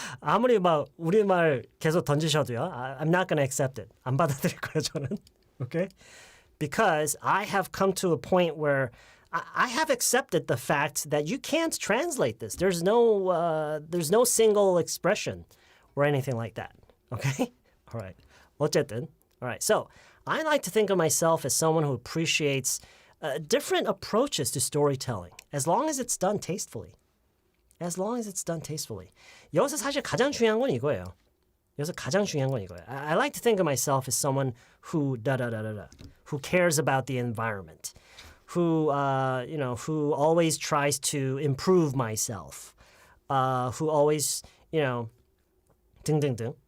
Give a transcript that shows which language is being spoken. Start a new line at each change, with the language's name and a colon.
Korean: 아무리 막 우리말 계속 던지셔도요.
English: I'm not gonna accept it.
Korean: 안 받아들일 거예요, 저는.
English: Okay? Because I have come to a point where I have accepted the fact that you can't translate this. There's no single expression or anything like that. Okay? All right.
Korean: 어쨌든.
English: All right. So I like to think of myself as someone who appreciates different approaches to storytelling, as long as it's done tastefully. As long as it's done tastefully.
Korean: 여기서 사실 가장 중요한 건 이거예요. 여기서 가장 중요한 건 이거예요.
English: I like to think of myself as someone who who cares about the environment, who who always tries to improve myself, who always
Korean: 등등등.